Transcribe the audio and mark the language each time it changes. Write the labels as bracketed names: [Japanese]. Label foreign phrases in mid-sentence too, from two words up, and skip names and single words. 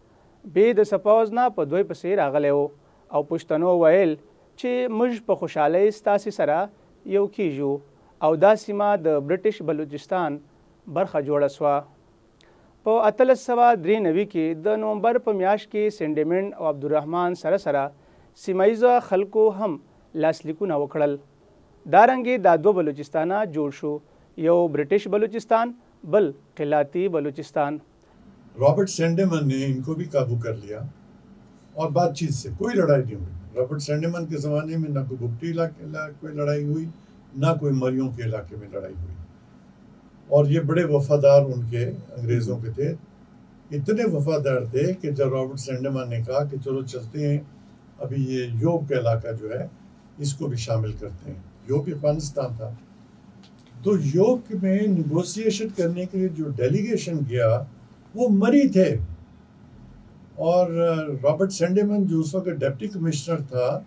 [Pashto] بې د سپوز نه په دوی پسې راغلی و او پښتنو ویل چې موږ په خوشحالۍ ستاسې سره یو کیږو او دا سیمه د برټش بلوچستان برخه جوړه سوه په 1893 کې د نومبر په میاشت کې سینډیمنټ او عبدالرحمن سره سیمایزه خلکو هم لاسلیکونه وکړل دارنګې دا دو بلوچستانه جوړ شو یو برټش بلوچستان بل قلاتی بلوچستان [Hindi] रॉबर्ट सैंडेमन ने इनको भी काबू कर लिया और बातचीत से कोई लड़ाई नहीं हुई रॉबर्ट सैंडेमन के ज़माने में ना कोई बुकटी इलाके कोई लड़ाई हुई ना कोई मरियों के इलाके में लड़ाई हुई और ये बड़े वफादार उनके अंग्रेज़ों के थे इतने वफादार थे कि जब रॉबर्ट सैंडेमन ने कहा कि चलो चलते हैं अभी ये योब का इलाका जो है इसको भी शामिल करते हैं योब अफगानिस्तान था तो योब में निगोसिएशन करने के लिए जो डेलीगेशन गया वो मरी थे और रॉबर्ट सैंडेमन जो उस वक्त डिप्टी कमिश्नर था